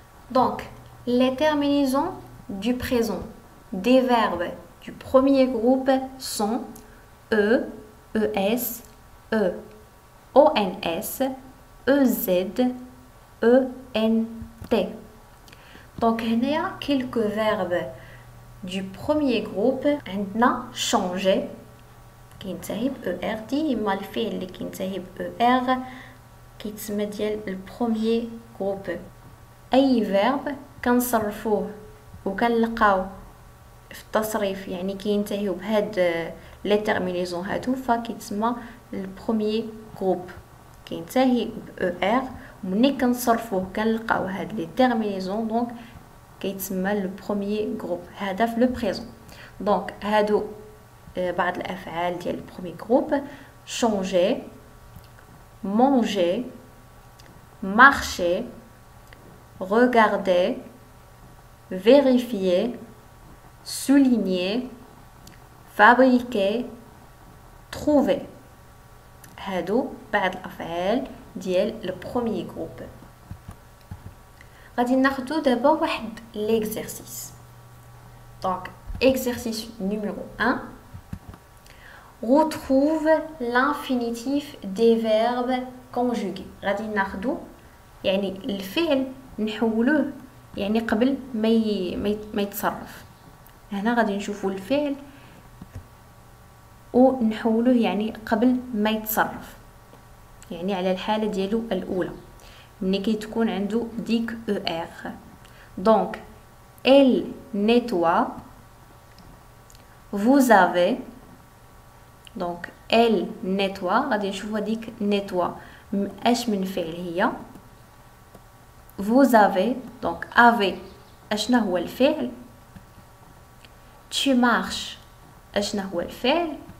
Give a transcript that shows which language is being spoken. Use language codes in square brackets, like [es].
[fr] Donc les terminaisons du présent des verbes du premier groupe sont e, es, e, ons, ez, ent. Donc il y a quelques verbes du premier groupe [ar] عندنا changer كينتهي ب er، ديما الفعل اللي كينتهي ب er كيتسمى ديال البروميير جروب. اي فيرب كنصرفوه وكنلقاو في التصريف يعني كينتهيو بهاد لي تيرمينيزون هادو فكيتسمى البروميير جروب، كينتهي ب er ومني كنصرفوه كنلقاو هاد لي تيرمينيزون دونك كيتسمى لو بروميير جروب. هذا في لو بريزون. دونك هادو بعض الافعال ديال البروميير جروب: changer، manger، marcher، regarder، vérifier، souligner، fabriquer، trouver. هادو بعض الافعال ديال لو بروميير جروب. غادي ناخدو دابا واحد ليكزرسيس. [fr] دونك exercice numéro 1. Retrouve l'infinitif des verbes conjugués. [ar] غادي ناخدو يعني الفعل نحولوه يعني قبل ما يتصرف. هنا غادي نشوفوا الفعل ونحولوه يعني قبل ما يتصرف، يعني على الحالة ديالو الأولى ملي كتكون عنده ديك er. [fr] دونك elle nettoie، vous avez. [ar] دونك [fr] elle nettoie [ar] غادي نشوفوا ديك nettoie اش من فعل هي. [fr] vous avez [ar] دونك avez اشنا هو الفعل. [fr] tu marches [ar] اشنا هو الفعل.